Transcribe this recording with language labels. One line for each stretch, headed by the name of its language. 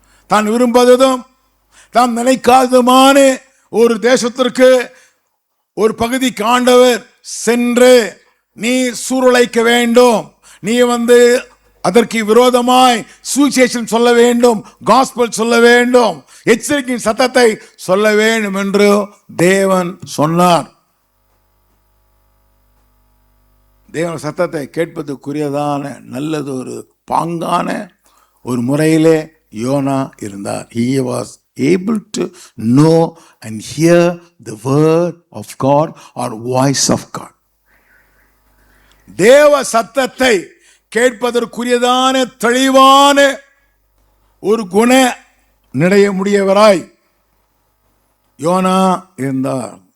Tamil: தான் விரும்பாததும் தான் நினைக்காததுமான ஒரு தேசத்திற்கு, ஒரு பகுதிக்கு ஆண்டவர் சென்று நீ சூருழைக்க வேண்டும், நீ வந்து அதற்கு விரோதமாய் சுவிசேஷம் சொல்ல வேண்டும், காஸ்பல் சொல்ல வேண்டும், எச்சரிக்கையின் சத்தத்தை சொல்ல வேண்டும் என்று தேவன் சொன்னார். தேவன் சத்தத்தை கேட்பதற்குரியதான நல்லது ஒரு பாங்கான ஒரு முறையிலே யோனா இருந்தார்.
English: He was able to know and hear the word of God or voice of God.
Tamil: தேவ சத்தத்தை கேட்பதற்குரியதான தெளிவான ஒரு குண நிடைய முடியவராய் யோனா இருந்தார்.